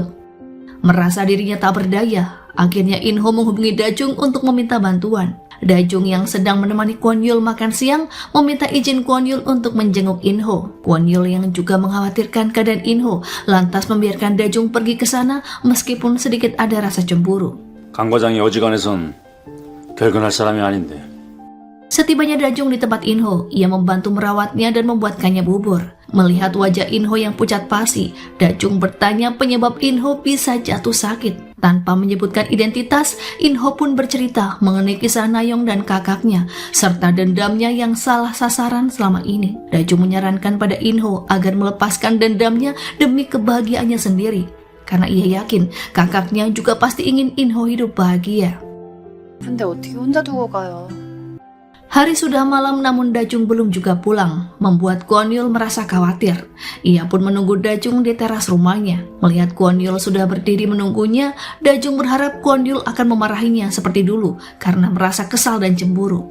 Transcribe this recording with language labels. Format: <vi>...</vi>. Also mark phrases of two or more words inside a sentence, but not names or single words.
<id>Merasa dirinya tak berdaya, akhirnya In Ho menghubungi Dajung untuk meminta bantuan. Dajung yang sedang menemani Kwon Yul makan siang meminta izin Kwon Yul untuk menjenguk In Ho. Kwon Yul yang juga mengkhawatirkan keadaan In Ho lantas membiarkan Dajung pergi ke sana meskipun sedikit ada rasa cemburu.</id> <ko>강 과장이 어지간해선 결근할 사람이 아닌데.</ko> <id>Setibanya Dajung di tempat In Ho, ia membantu merawatnya dan membuatkannya bubur. Melihat wajah In Ho yang pucat pasi, Dajung bertanya penyebab In Ho bisa jatuh sakit. Tanpa menyebutkan identitas, In Ho pun bercerita mengenai kisah Nayeong dan kakaknya, serta dendamnya yang salah sasaran selama ini. Dajung menyarankan pada In Ho agar melepaskan dendamnya demi kebahagiaannya sendiri, karena ia yakin kakaknya juga pasti ingin In Ho hidup bahagia.</id> <ko>근데 어떻게 혼자 두고 가요?</ko> <id>Hari sudah malam namun Dajung belum juga pulang, membuat Kwon Yul merasa khawatir. Ia pun menunggu Dajung di teras rumahnya. Melihat Kwon Yul sudah berdiri menunggunya, Dajung berharap Kwon Yul akan memarahinya seperti dulu karena merasa kesal dan cemburu.</id>